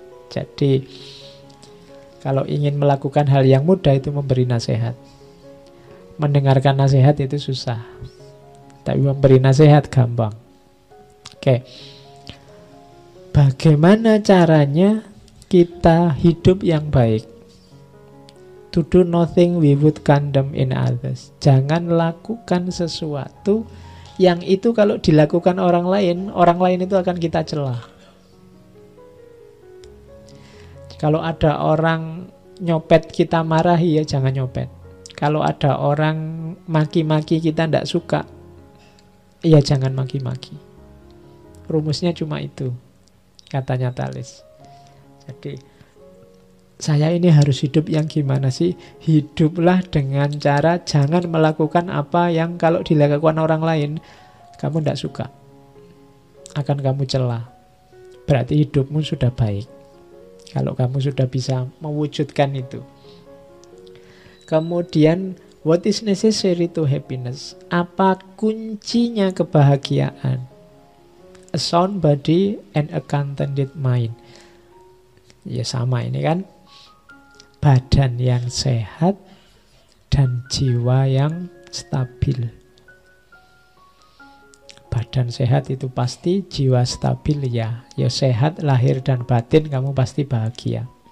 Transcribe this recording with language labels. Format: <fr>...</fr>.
<id>Jadi kalau ingin melakukan hal yang mudah itu memberi nasihat. Mendengarkan nasihat itu susah. Tapi memberi nasihat gampang. Oke. Bagaimana caranya kita hidup yang baik?</id> <en>To do nothing we would condemn in others.</en> <id>Jangan lakukan sesuatu yang itu kalau dilakukan orang lain itu akan kita celah. Kalau ada orang nyopet kita marahi, ya jangan nyopet. Kalau ada orang maki-maki kita tidak suka, ya jangan maki-maki. Rumusnya cuma itu, katanya Thales. Jadi saya ini harus hidup yang gimana sih? Hiduplah dengan cara jangan melakukan apa yang kalau dilakukan orang lain kamu tidak suka, akan kamu cela. Berarti hidupmu sudah baik kalau kamu sudah bisa mewujudkan itu. Kemudian,</id> <en>what is necessary to happiness?</en> <id>Apa kuncinya kebahagiaan?</id> <en>A sound body and a contented mind.</en> <id>Ya sama ini kan, badan yang sehat dan jiwa yang stabil. Badan sehat itu pasti, jiwa stabil ya. Ya sehat lahir dan batin, kamu pasti bahagia.</id>